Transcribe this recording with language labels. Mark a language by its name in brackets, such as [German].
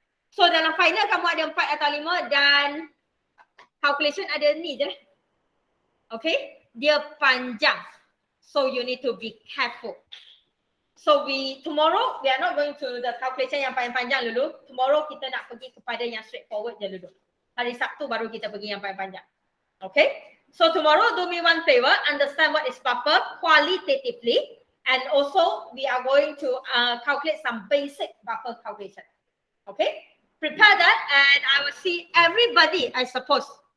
[Malay] So dalam final kamu ada 4 atau 5 dan calculation ada ni je. Okay? Dia panjang. [English] So you need to be careful. So tomorrow we are not going to the calculation [Malay] yang paling panjang dulu. Tomorrow kita nak pergi kepada yang straightforward je dulu. Hari Sabtu baru kita pergi yang paling panjang. [English] Okay? So tomorrow do me one favor, understand what is buffer qualitatively, and also we are going to calculate some basic buffer calculation. Okay? Prepare that and I will see everybody, I suppose.